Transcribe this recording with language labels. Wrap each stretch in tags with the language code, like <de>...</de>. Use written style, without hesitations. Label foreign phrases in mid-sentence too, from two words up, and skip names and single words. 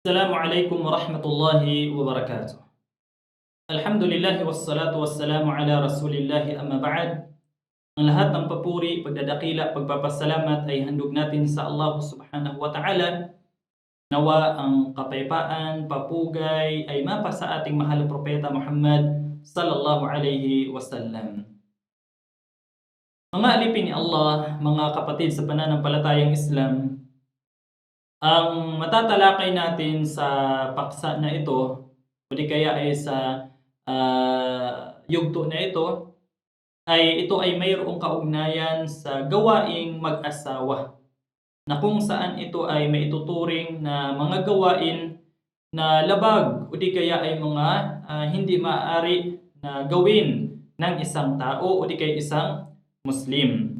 <ar>السلام عليكم ورحمة الله وبركاته. الحمد لله والصلاة والسلام على رسول الله أما بعد.</ar> <tl>Ang lahat ng papuri, pagdadakila, pagpapasalamat ay handog natin sa Allah</tl> <ar>سبحانه وتعالى.</ar> <tl>Nawa ang kapayapaan, papugay ay mapa sa ating mahal na propeta Muhammad</tl> <ar>صلى الله عليه وسلم.</ar> <tl>Mga alipin ni Allah, mga kapatid sa pananampalatayang Islam, ang matatalakay natin sa paksa na ito o di kaya ay sa yugto na ito ay mayroong kaugnayan sa gawaing mag-asawa, na kung saan ito ay maituturing na mga gawain na labag o di kaya ay mga hindi maaari na gawin ng isang tao o di kaya isang Muslim.</tl>